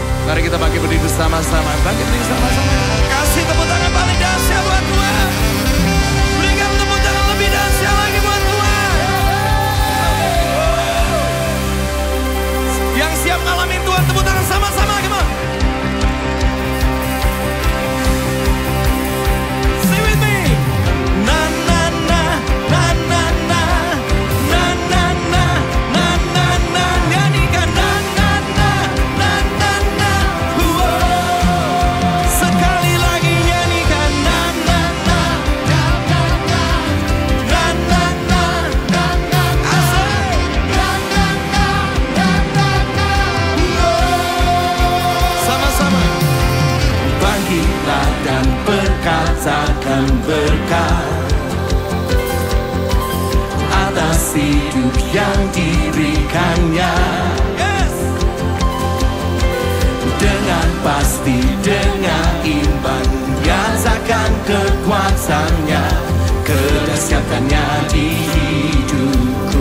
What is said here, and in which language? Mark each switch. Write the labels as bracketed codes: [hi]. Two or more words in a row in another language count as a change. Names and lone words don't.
[id] Mari kita bangkit berdiri bersama-sama. Bangkit berdiri bersama-sama. Kasih tepuk tangan paling dahsyat buat Tuhan. Berikan tepuk tangan lebih dahsyat lagi buat Tuhan. Yang siap ngalamin Tuhan, tepuk tangan sama-sama. Gimana? [en] Sing with me. Na na na na na na na na na na na na. [id] Nyanyikan na na na na na na. Sekali lagi nyanyikan na na na na na na na na na na na. Asik. Na na na na na na. Sama-sama. Bangkitlah dan berkatakan berkat atas hidup yang diberikannya. Yes. Dengan pasti, dengan iman, nyatakan kekuatannya, kedahsyatannya di hidupku.